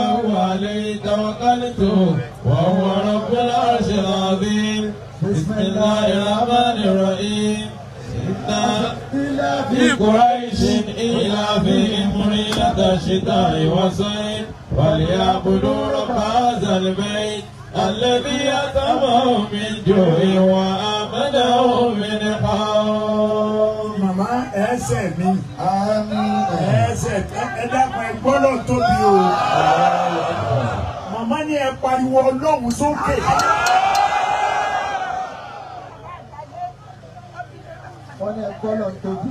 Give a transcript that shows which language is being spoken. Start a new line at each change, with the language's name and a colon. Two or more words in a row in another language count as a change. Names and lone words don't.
Arabic: هو عليه توكلت وهو رب العرش العظيم بسم الله الرحمن الرحيم إلا في قريش إلا في رحلة الشتاء والصيف وليعبدوا رب هذا البيت الذي أطعمهم من جوع وآمنهم من خوف.
Yoruba: Màmá ẹsẹ̀ mi. Ẹsẹ̀ ẹ dákun ẹ gbọ́dọ̀ tóbi o. Màmá ní ẹ pariwo Ọlọ́run sókè. Wọ́n ní ẹgbẹ́ lọ tóbi.